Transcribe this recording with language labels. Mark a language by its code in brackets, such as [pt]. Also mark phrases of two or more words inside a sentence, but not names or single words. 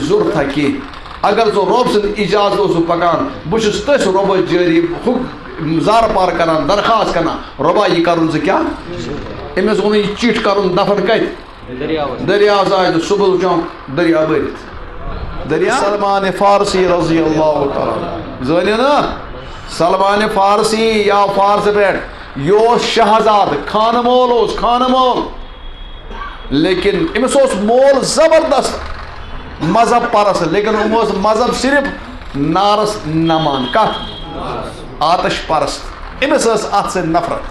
[ks] ضروٗرتھا کینٛہہ اگر ژٕ رۄب سٕنٛدِ اِجازت اوسُکھ پکان بہٕ چھُس تٔتھۍ رۄبس جٲری زارٕ پار کران درخواست کران رۄبا یہِ کرُن ژٕ کیٛاہ أمِس ووٚن یہِ چِٹھ کرُن دفن کتہِ دریاوس آے تہٕ صبح وٕچھان دریا بٔرِتھ دریا سلمان فارسی [ar] رضی اللہ تعالیٰ [ks] زٲنِو نا سلمان فارسی یا فارس پٮ۪ٹھ یہِ اوس شہزاد خانہٕ مول اوس خانہٕ مول لیکن أمِس اوس مول زبردست مذہب پرست لیکن أمۍ اوس مذہب صرف نارس نمان کتھ آتش پرست أمِس ٲس اتھ سۭتۍ نفرت